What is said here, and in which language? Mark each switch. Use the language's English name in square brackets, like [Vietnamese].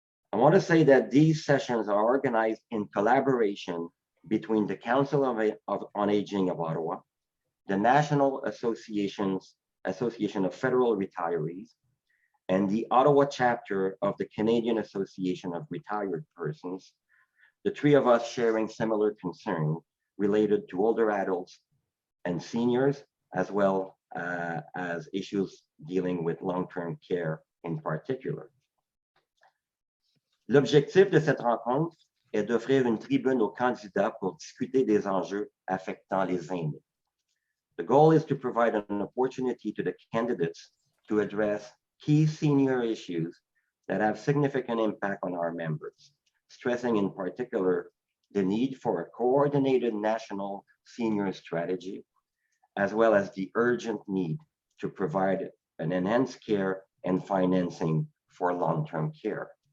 [English] I want to say that these sessions are organized in collaboration between the Council on Aging of Ottawa, the National Association of Federal Retirees, and the Ottawa chapter of the Canadian Association of Retired Persons, the 3 of us sharing similar concerns related to older adults and seniors, as well as issues dealing with long-term care in particular. [French] L'objectif de cette rencontre est d'offrir une tribune aux candidats pour discuter des enjeux affectant les aînés. [English] The goal is to provide an opportunity to the candidates to address key senior issues that have significant impact on our members, stressing in particular the need for a coordinated national senior strategy, as well as the urgent need to provide an enhanced care and financing for long-term care.